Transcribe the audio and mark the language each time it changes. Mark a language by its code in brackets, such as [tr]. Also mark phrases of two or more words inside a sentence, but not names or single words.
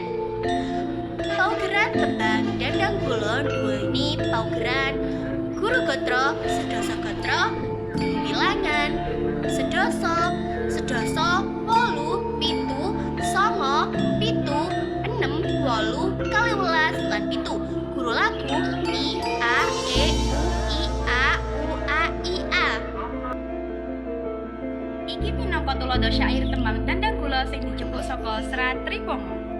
[jv] Paugeran tembang Dandang Kulo duweni paugeran guru gatra, sedasa gatra, guru wilangan, sedasa, 8, 7, 9, 6, 8, 12 lan 7. Guru lagu I, A, E, U, I, A, U, A, I, A. Iki minangka tulodo syair tembang Dandang Kula sing dijupuk saka Serat Tripoma.